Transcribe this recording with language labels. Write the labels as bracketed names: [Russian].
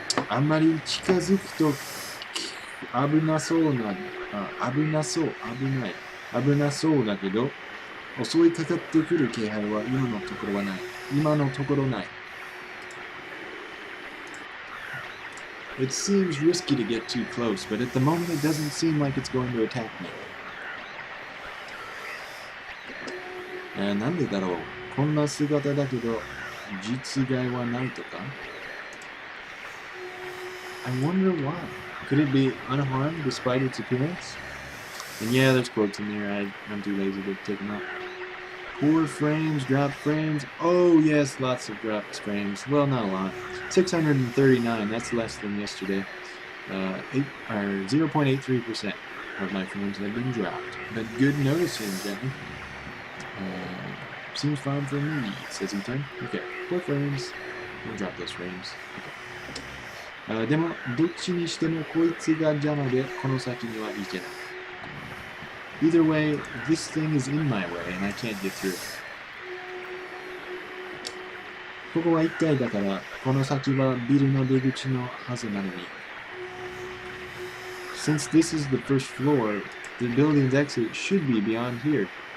[Japanese] あんまり近づくと危なそうな、危なそうだけど、襲いかかってくる気配は今のところない。 [English] It seems risky to get too close, but at the moment it doesn't seem like it's going to attack me. [Japanese] なんでだろう。こんな姿だけど、実害はないとか? [English] I wonder why. Could it be unharmed despite its appearance? And yeah, there's quotes in there. I'm too lazy to take them out. Poor frames, dropped frames. Oh yes, lots of dropped frames. Well, not a lot. 639. That's less than yesterday. 0.83% of my frames have been dropped. But good noticing, gentlemen. Seems fine for me, says Ethan. Okay, 4 frames. We'll drop those frames. Okay. [Japanese] でも、どっちにしてもこいつが邪魔で、この先には行けない。 [English] Either way, this thing is in my way and I can't get through. [Japanese] ここは1階だから、この先はビルの出口のはずなのに。 [English] Since this is the first floor, the building's exit should be beyond here.